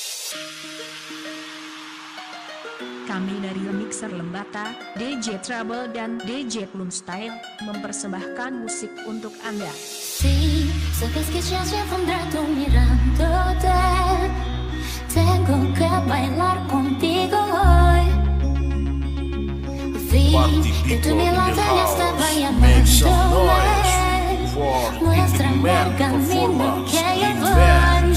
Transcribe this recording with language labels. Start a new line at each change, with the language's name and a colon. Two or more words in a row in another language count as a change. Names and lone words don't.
Indonesian: Kami dari Mixer Lembata, DJ Trouble dan DJ Plum Style mempersembahkan musik untuk Anda.
Spanish: Sí, sabes que ya llevo un rato mirándote. Tengo que bailar contigo hoy. Vi que tu mirada ya estaba llamándome. Muéstrame el camino que yo voy.